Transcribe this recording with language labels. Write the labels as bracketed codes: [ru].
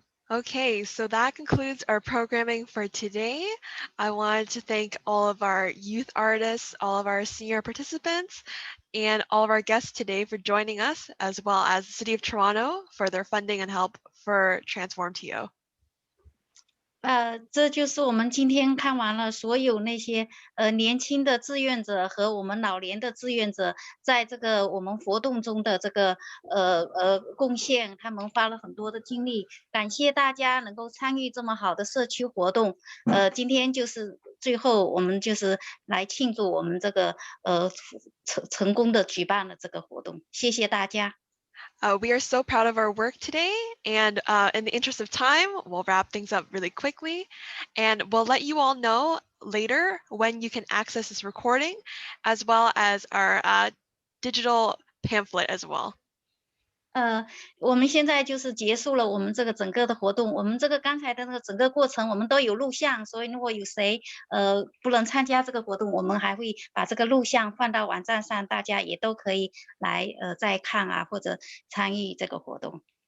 [en] Okay, so that concludes our programming for today. I wanted to thank all of our youth artists, all of our senior participants, and all of our guests today for joining us, as well as the City of Toronto for their funding and help for Transform TO. [zh] 这就是我们今天看完了所有那些年轻的志愿者和我们老年的志愿者在这个我们活动中的这个贡献，他们花了很多的精力，感谢大家能够参与这么好的社区活动。今天就是最后我们就是来庆祝我们这个成功的举办了这个活动，谢谢大家。 [en] We are so proud of our work today, and in the interest of time, we'll wrap things up really quickly, and we'll let you all know later when you can access this recording, as well as our digital pamphlet as well. [zh] 我们现在就是结束了我们这个整个的活动，我们这个刚才的那个整个过程我们都有录像，所以如果有谁不能参加这个活动，我们还会把这个录像放到网站上，大家也都可以来再看啊，或者参与这个活动。